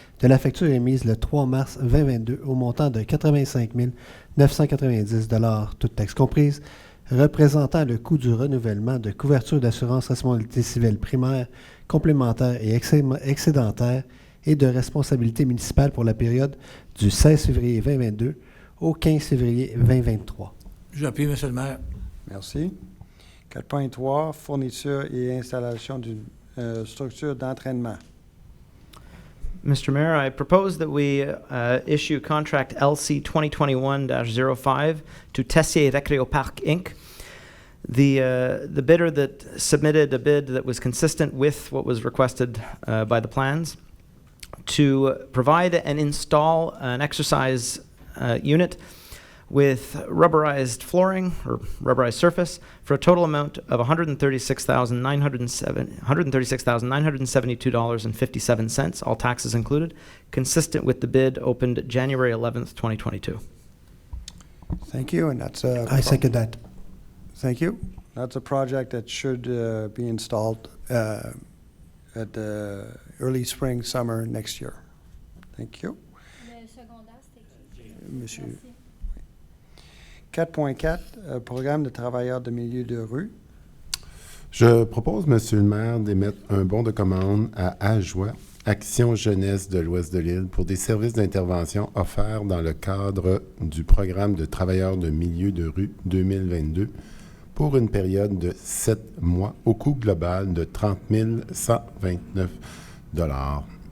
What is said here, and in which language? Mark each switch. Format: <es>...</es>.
<fr>de la facture émise le 3 mars 2022 au montant de 85 990 $, toutes taxes comprises, représentant le coût du renouvellement de couverture d'assurance responsabilité civile primaire, complémentaire et excédentaire et de responsabilité municipale pour la période du 16 février 2022 au 15 février 2023. J'appuie, Monsieur le maire. Merci. 4.3, fourniture et installation d'une structure d'entraînement.</fr> <en>Mr. Mayor, I propose that we issue contract LC 2021-05 to Tessier Recreopark Inc. The bidder that submitted a bid that was consistent with what was requested by the plans to provide and install an exercise unit with rubberized flooring or rubberized surface for a total amount of $136,972.57, all taxes included, consistent with the bid opened January 11th, 2022. Thank you, and that's a... I second that. Thank you. That's a project that should be installed at the early spring, summer next year. Thank you.</en> <fr>Le secondaire, c'était qui? Monsieur. Merci. 4.4, programme de travailleurs de milieu de rue. Je propose, Monsieur le maire, d'émettre un bon de commande à AJOIE, Action Jeunesse de l'Ouest de l'île, pour des services d'intervention offerts dans le cadre du programme de travailleurs de milieu de rue 2022 pour une période de 7 mois au coût global de 30 129 $.</fr>